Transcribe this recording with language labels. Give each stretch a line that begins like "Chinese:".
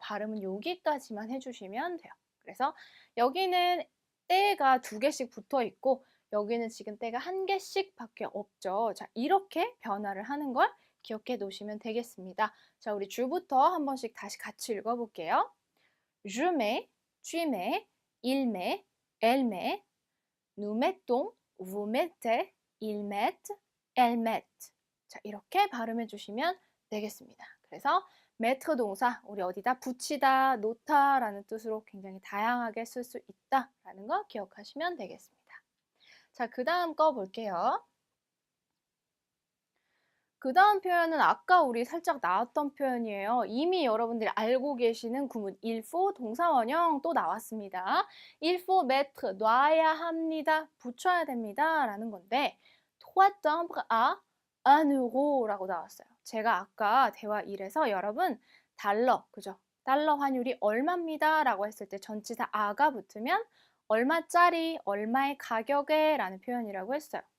Korean: 발음은 여기까지만 해주시면 돼요. 그래서 여기는 때가 2개씩 붙어 있고 여기는 지금 때가 1개씩 밖에 없죠. 자, 이렇게 변화를 하는 걸 기억해 놓으시면 되겠습니다. 자, 우리 줄부터 한 번씩 다시 같이 읽어볼게요.
French: Je mets, tu mets, il met, elle met, nous mettons, vous mettez, ils mettent, elles mettent.
Korean: 자, 이렇게 발음해 주시면 되겠습니다. 그래서 mettre 동사, 우리 어디다 붙이다, 놓다라는 뜻으로 굉장히 다양하게 쓸 수 있다라는 거 기억하시면 되겠습니다. 자, 그 다음 거 볼게요. 그 다음 표현은 아까 우리 살짝 나왔던 표현이에요. 이미 여러분들이 알고 계시는 구문 il faut 동사 원형 또 나왔습니다. il faut mettre 놔야 합니다. 붙여야 됩니다. 라는 건데 3 timbres à 1 euro 라고 나왔어요. 제가 아까 대화 1에서 여러분 달러, 그죠? 달러 환율이 얼마입니다. 라고 했을 때 전치사 아가 붙으면 얼마짜리, 얼마의 가격에 라는 표현이라고 했어요.